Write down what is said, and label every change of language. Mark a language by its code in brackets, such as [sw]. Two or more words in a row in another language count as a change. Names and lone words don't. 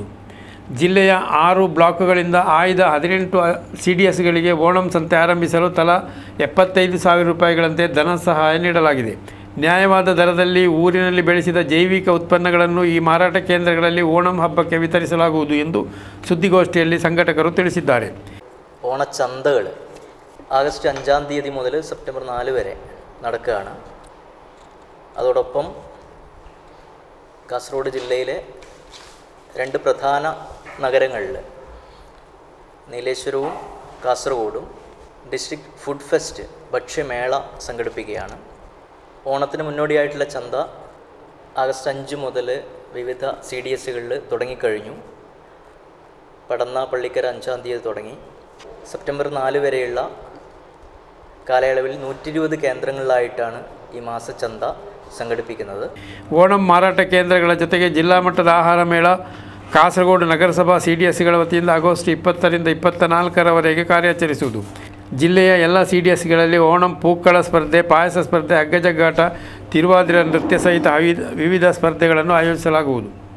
[kn] ಜಿಲ್ಲೆಯ 6 ಬ್ಲಾಕ್ಗಳಿಂದ ಆಯ್ದ 18 CDSಗಳಿಗೆ ಓಣಂ ಸಂತೆ ಆರಂಭಿಸಲು ತಲಾ 75,000 ರೂಪಾಯಿಗಳಂತೆ ಧನ ಸಹಾಯ ನೀಡಲಾಗಿದೆ. ನ್ಯಾಯವಾದ ದರದಲ್ಲಿ ಊರಿನಲ್ಲಿ ಬೆಳೆಸಿದ ಜೈವಿಕ ಉತ್ಪನ್ನಗಳನ್ನು ಈ ಮಾರಾಟ ಕೇಂದ್ರಗಳಲ್ಲಿ ಓಣಂ ಹಬ್ಬಕ್ಕೆ ವಿತರಿಸಲಾಗುವುದು ಎಂದು ಸುದ್ದಿಗೋಷ್ಠಿಯಲ್ಲಿ ಸಂಘಟಕರು ತಿಳಿಸಿದ್ದಾರೆ. [ml] ഓണച്ചന്തകൾ ആഗസ്റ്റ് 5-ാം തീയതി മുതൽ സെപ്റ്റംബർ 4 വരെ നടക്കുകയാണ്. അതോടൊപ്പം കാസർഗോഡ് ജില്ലയിലെ 2 പ്രധാന നഗരങ്ങളിൽ നീലേശ്വരവും കാസർഗോഡും [en] District Food Fest [ml] ഭക്ഷ്യമേള സംഘടിപ്പിക്കുകയാണ്. ഓണത്തിന് മുന്നോടിയായിട്ടുള്ള ചന്ത ആഗസ്റ്റ് 5 മുതൽ വിവിധ CDSകളിൽ തുടങ്ങിക്കഴിഞ്ഞു. പടന്ന പള്ളിക്കര 5-ാം തീയതി തുടങ്ങി സെപ്റ്റംബർ 4 വരെയുള്ള കാലയളവിൽ 120 കേന്ദ്രങ്ങളിലായിട്ടാണ് ഈ മാസച്ചന്ത സംഘടിപ്പിക്കുന്നത്. [kn] ಓಣಂ ಮಾರಾಟ ಕೇಂದ್ರಗಳ ಜೊತೆಗೆ ಜಿಲ್ಲಾ ಮಟ್ಟದ ಆಹಾರ ಮೇಳ ಕಾಸರಗೋಡು ನಗರಸಭಾ CDSಗಳ ವತಿಯಿಂದ ಆಗಸ್ಟ್ 20ರಿಂದ 24ರವರೆಗೆ ಕಾರ್ಯಾಚರಿಸುವುದು. ಜಿಲ್ಲೆಯ ಎಲ್ಲ CDSಗಳಲ್ಲಿ ಓಣಂ ಪೂಕ್ಕಳ ಸ್ಪರ್ಧೆ, ಪಾಯಸ ಸ್ಪರ್ಧೆ, ಹಗ್ಗಜಗ್ಗಾಟ, ತಿರುವಾದಿರ ನೃತ್ಯ ಸಹಿತ ವಿವಿಧ ಸ್ಪರ್ಧೆಗಳನ್ನು ಆಯೋಜಿಸಲಾಗುವುದು.